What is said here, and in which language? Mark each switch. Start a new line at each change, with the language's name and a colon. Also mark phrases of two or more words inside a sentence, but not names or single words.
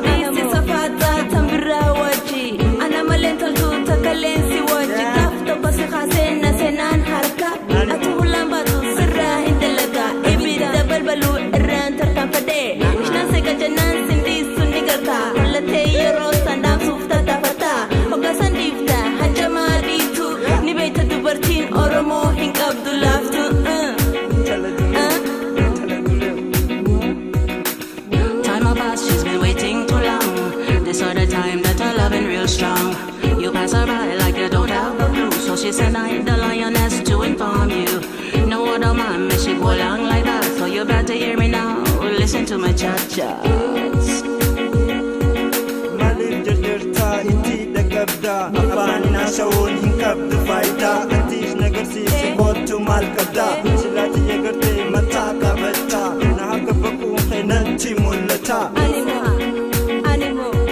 Oromo: Isi safaata, tambira waji, ana maleen toltu, takkaleen si waji, gaaf tokko si kaasee na seenaan harka, ati hulaan baatu sirraa hin dalaga, ibidda balbaluu irraan tarkaanfadhee, mishnaan seeqa jennaan sindii sun ni garta, mul'atee yeroo sandaan suuf tattaafata, hoggaa san dhiifta, hanjamaa dhiitu, ni beekta dubartiin Oromoo hin qabdu laaftu, uh.
English: Time have passed, she's been waiting too long. This other time that her loving real strong. You pass her by like you don't have a clue. So she sent I, the lioness, to inform you. No other man may she go along like that. So you better hear me now. Listen to my cha-chas.
Oromo: Maaliif jarjartaa itti dhagabda? Afaan haasa'uun hin qabdu faayidaa. Atis nagar Si, si kootu maal qabda? Silaati eegarte mataa qabata. Na akka bakkuu keenatti mul'ata. Animo, animo.